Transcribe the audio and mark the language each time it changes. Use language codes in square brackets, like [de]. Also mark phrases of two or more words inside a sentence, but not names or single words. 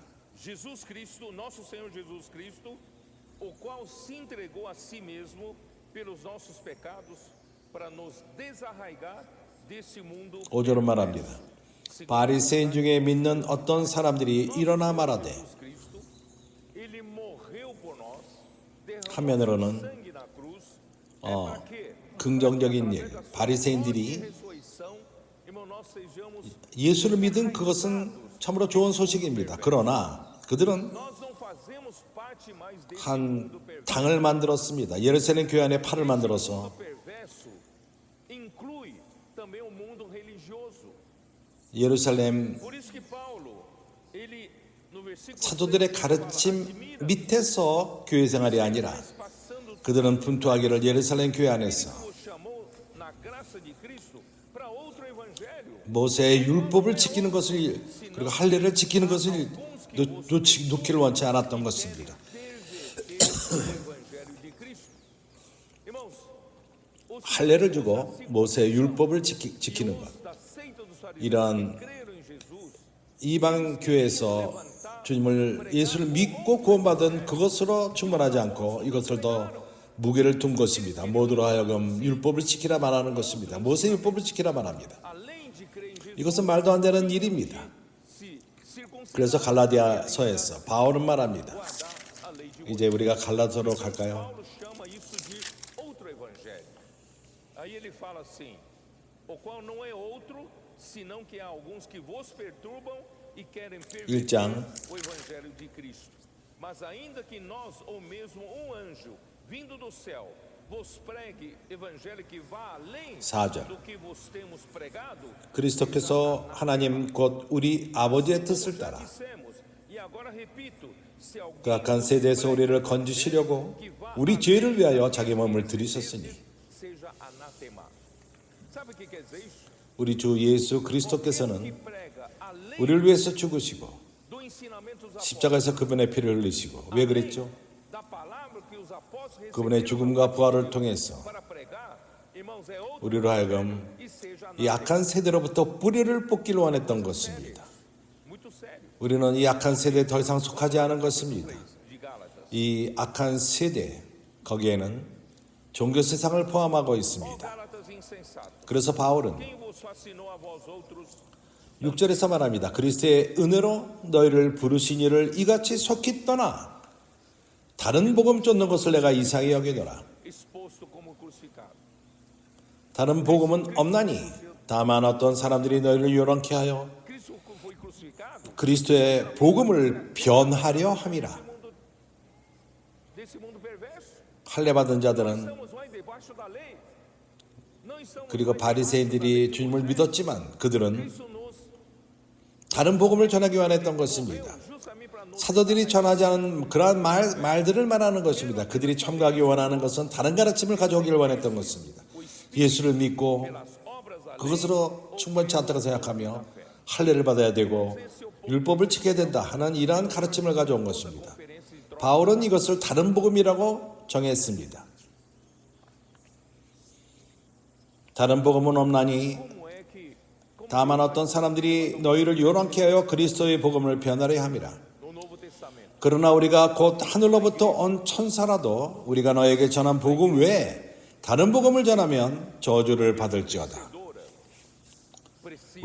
[pt] Jesus Cristo, nosso Senhor Jesus Cristo, o qual se entregou a si mesmo pelos nossos pecados para nos desarraigar desse mundo. [ko] 5절은 말합니다. 바리새인 중에 믿는 어떤 사람들이 일어나 말하되 [pt] Jesus Cristo, ele morreu por nós, derramou [ko] 화면으로는 [pt] sangue na cruz. Para quê? [ko] 긍정적인 일, 바리새인들이 [pt] Ressurreição, irmão, nós sejamos. [ko] 예수를 믿은 그것은 참으로 좋은 소식입니다. 그러나 그들은 [pt] Nós não fazemos parte mais desse [ko] 한 [pt] mundo perverso. [ko] 당을 만들었습니다. 예루살렘 교회 안에 팔을 만들어서 [pt] Perverso inclui também o mundo religioso. [ko] 예루살렘 [pt] Por isso que Paulo, ele no versículo [ko] 사도들의 [pt] 6, [ko] 가르침 밑에서 교회 생활이 아니라 [pt] passando [ko] 그들은 분투하기를 예루살렘 교회 안에서 [pt] o chamou na graça de Cristo para outro evangelho. [ko] 모세의 율법을 지키는 것을 그리고 할례를 지키는 것을 놓기를 원치 않았던 것입니다. [pt] Perverter o evangelho de Cristo. Irmãos, os [ko] 할례를 주고 모세의 율법을 지키는 것. [pt] da seita dos fariseus [ko] 이러한 [pt] que creram em Jesus [ko] 이방 교회에서 주님을 예수를 믿고 구원받은 그것으로 충분하지 않고 이것을 더 무게를 둔 것입니다. 모두로 하여금 율법을 지키라 말하는 것입니다. 모세 율법을 지키라 말합니다. [pt] além de crer em Jesus, [ko] 이것은 말도 안 되는 일입니다. [pt] se circuncidar, [ko] 그래서 갈라디아서에서 바울은 말합니다. [pt] guardar a lei de [ko] 이제 우리가 갈라디아서로 갈까요? [pt] Paulo chama isso de outro evangelho. Aí ele fala assim: o qual não é outro, senão que há alguns que vos perturbam e querem perverter [ko] 1장 [pt] o evangelho de Cristo. Mas ainda que nós, ou mesmo um anjo, vindo do céu, vos pregue evangelho que vá além [ko] 4절 [pt] do que vos temos pregado, [ko] 그리스도께서 하나님 곧 우리 아버지의 뜻을 [pt] já [ko] 따라 [pt] dissemos, e agora repito, se alguém [ko] 그 악한 세대에서 우리를 건지시려고 우리 죄를 위하여 자기 몸을 들이셨으니 [pt] seja anatema. Sabe o que quer dizer isso? [ko] 우리 주 예수 [pt] Que [ko] 그리스도께서는 [pt] prega além [ko] 우리를 위해서 죽으시고 [pt] do ensinamento dos apóstolos, [ko] 십자가에서 그분의 피를 흘리시고 왜 그랬죠? [pt] da palavra que os apóstolos [ko] 그분의 죽음과 부활을 통해서 [pt] para pregar, irmãos, é outro [ko] 우리로 하여금 [pt] e seja [ko] 이 악한 세대로부터 뿌리를 뽑기를 원했던 것입니다. [pt] muito sério. [ko] 우리는 이 악한 세대에 더 이상 속하지 않은 것입니다. [pt] De Gálatas. [ko] 이 악한 세대 거기에는 종교 세상을 포함하고 [pt] Ó [ko] 있습니다. [pt] Gálatas insensatos, [ko] 그래서 바울은 [pt] quem vos fascinou a vós outros [ko] 6절에서 말합니다. 그리스도의 은혜로 너희를 부르신 이를 이같이 속히 떠나 다른 복음 쫓는 것을 내가 이상히 여기노라. [pt] exposto como crucificado? [ko] 다른 복음은 없나니 다만 어떤 사람들이 너희를 요란케 하여 [pt] Cristo foi crucificado [ko] 그리스도의 복음을 변하려 함이라. [pt] desse mundo perverso. [ko] 할례받은 자들은 [pt] Estamos mais debaixo da lei. Não estamos [ko] 그리고 바리새인들이 주님을 믿었지만 그들은 [pt] Cristo nos [ko] 다른 복음을 전하기 원했던 것입니다. [pt] justamente para nos [ko] 사도들이 전하지 않은 그러한 말들을 말하는 것입니다. 그들이 첨가하기 원하는 것은 다른 가르침을 가져오기를 원했던 것입니다. 예수를 믿고 [pt] as obras da lei. [ko] 그것으로 충분치 않다고 생각하며 할례를 받아야 되고 율법을 지켜야 된다 하는 이러한 가르침을 가져온 것입니다. 바울은 이것을 다른 복음이라고 정했습니다. 다른 복음은 없나니 [pt] Como é que [ko] 다만 어떤 사람들이 너희를 요란케 하여 그리스도의 복음을 변하려 함이라. [pt] no Novo Testamento [ko] 그러나 우리가 곧 하늘로부터 온 천사라도 우리가 너에게 전한 복음 외에 다른 복음을 전하면 저주를 받을지어다. [pt] precisa